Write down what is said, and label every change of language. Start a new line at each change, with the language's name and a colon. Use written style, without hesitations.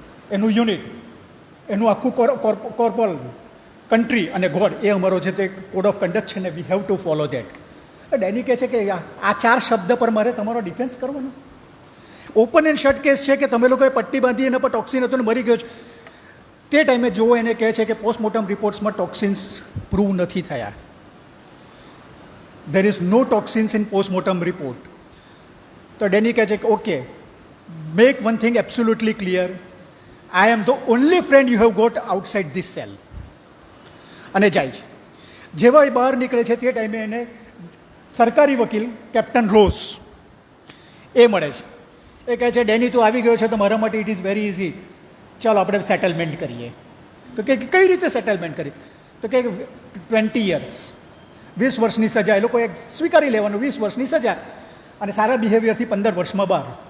Gujarati: એનું યુનિટ, એનું આખું કોર્પોરલ કન્ટ્રી અને ગોડ, એ અમારો છે તે કોડ ઓફ કન્ડક્ટ છે ને
English: We have to follow that.
Gujarati: ડેની કહે છે કે આ 4 શબ્દ પર મારે તમારો ડિફેન્સ કરવાનો? ઓપન એન્ડ શટ કેસ છે કે તમે લોકોએ પટ્ટી બાંધી એના પર ટોક્સિન હતું ને મરી ગયો છે. તે ટાઈમે જો એને કહે છે કે પોસ્ટમોર્ટમ રિપોર્ટ્સમાં ટોક્સિન્સ પ્રૂવ નથી થયા.
English: there is no toxins in post-mortem report.
Gujarati: તો ડેની કહે છે કે okay,
English: make one thing absolutely clear, I am the only friend you have got outside this cell.
Gujarati: અને જાય છે. જેવા એ બહાર નીકળે છે તે ટાઈમે એને સરકારી વકીલ કેપ્ટન રોઝ એ મળે છે. એ કહે છે ડેની તું આવી ગયો છે તો મારા માટે
English: it is very easy,
Gujarati: ચાલો આપણે સેટલમેન્ટ કરીએ. તો કે કઈ રીતે સેટલમેન્ટ કરીએ? તો કે 20 years, 20 વર્ષની સજા એ લોકો સ્વીકારી લેવાનું, 20 વર્ષની સજા, અને સારા બિહેવિયરથી 15 વર્ષમાં બહાર.